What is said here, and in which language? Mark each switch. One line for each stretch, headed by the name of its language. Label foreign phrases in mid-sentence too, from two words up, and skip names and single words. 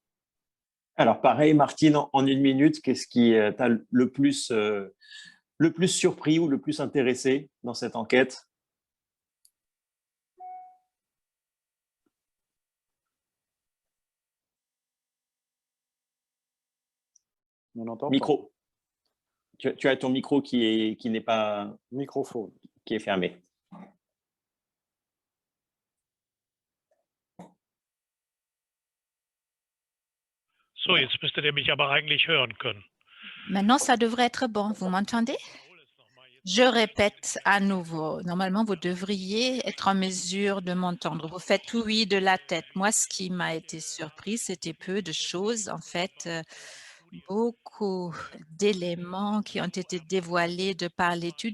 French: Alors pareil, Martine, en 1 minute, qu'est-ce qui t'a le plus surpris ou le plus intéressé dans cette enquête? On entend Micro. Tu as ton micro qui n'est pas... Microphone. Qui est fermé.
German: So, jetzt müsstet ihr mich aber eigentlich hören können.
French: Maintenant, ça devrait être bon. Vous m'entendez? Je répète à nouveau, normalement, vous devriez être en mesure de m'entendre. Vous faites oui de la tête. Moi, ce qui m'a été surpris, c'était peu de choses. En fait, beaucoup d'éléments qui ont été dévoilés de par l'étude.